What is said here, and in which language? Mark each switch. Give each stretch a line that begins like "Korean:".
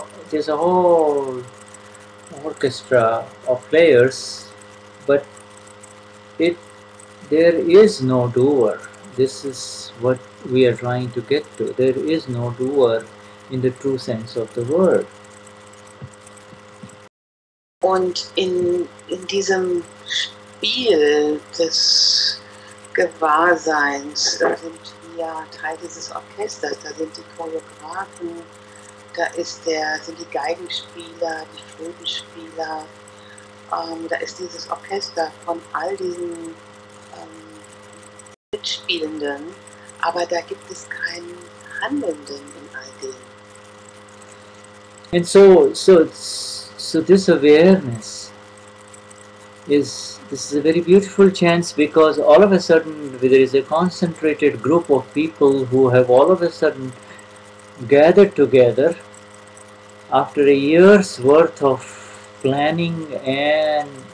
English: There's a whole orchestra of players, but there is no doer. This is what we are trying to get to. There is no doer in the true sense of the word.
German: Und in diesem Spiel des Gewahrseins sind wir Teil dieses Orchesters. Da sind die Choreografen, sind die Geigenspieler, die Flötenspieler. Da ist dieses Orchester von all diesen Mitspielenden, aber da gibt es keinen Handelnden in all dem.
English: And so this awareness this is a very beautiful chance, because all of a sudden there is a concentrated group of people who have all of a sudden gathered together after a year's worth of planning and